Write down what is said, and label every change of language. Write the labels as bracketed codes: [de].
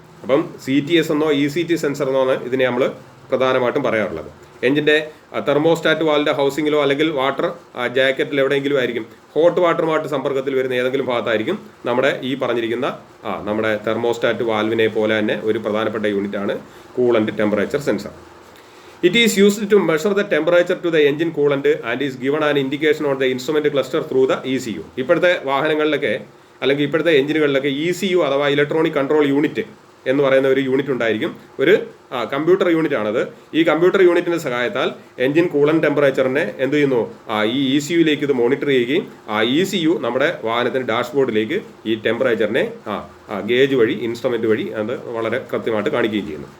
[ml] അപ്പം CTS എന്നോ ECT sensor എന്നോ ആണ് ഇതിനെ നമ്മൾ പ്രധാനമായിട്ടും പറയാറുള്ളത്. എഞ്ചിൻ്റെ തെർമോസ്റ്റാറ്റ് വാലിൻ്റെ ഹൗസിങ്ങിലോ അല്ലെങ്കിൽ വാട്ടർ ജാക്കറ്റിൽ എവിടെയെങ്കിലും ആയിരിക്കും, ഹോട്ട് വാട്ടറുമായിട്ട് സമ്പർക്കത്തിൽ വരുന്ന ഏതെങ്കിലും ഭാഗത്തായിരിക്കും നമ്മുടെ ഈ പറഞ്ഞിരിക്കുന്ന നമ്മുടെ തെർമോസ്റ്റാറ്റ് വാൽവിനെ പോലെ തന്നെ ഒരു പ്രധാനപ്പെട്ട യൂണിറ്റാണ് coolant temperature sensor. [en] It is used to measure the temperature to the engine coolant and is given an indication on the instrument cluster through the ECU. [ml] ഇപ്പോഴത്തെ വാഹനങ്ങളിലൊക്കെ അല്ലെങ്കിൽ ഇപ്പോഴത്തെ എഞ്ചിനുകളിലൊക്കെ ECU അഥവാ ഇലക്ട്രോണിക് കൺട്രോൾ യൂണിറ്റ് എന്ന് പറയുന്ന ഒരു യൂണിറ്റ് ഉണ്ടായിരിക്കും. ഒരു computer unit ആണത്. ഈ കമ്പ്യൂട്ടർ യൂണിറ്റിൻ്റെ സഹായത്താൽ എഞ്ചിൻ കൂളൻ്റ് ടെമ്പറേച്ചറിനെ എന്ത് ചെയ്യുന്നു, ഈ ECUയിലേക്ക് ഇത് മോണിറ്റർ ചെയ്യുകയും ECU നമ്മുടെ വാഹനത്തിൻ്റെ ഡാഷ്ബോർഡിലേക്ക് ഈ ടെമ്പറേച്ചറിനെ ഗേജ് വഴി ഇൻസ്ട്രുമെൻ്റ് വഴി അത് വളരെ കൃത്യമായിട്ട് കാണിക്കുകയും ചെയ്യുന്നു.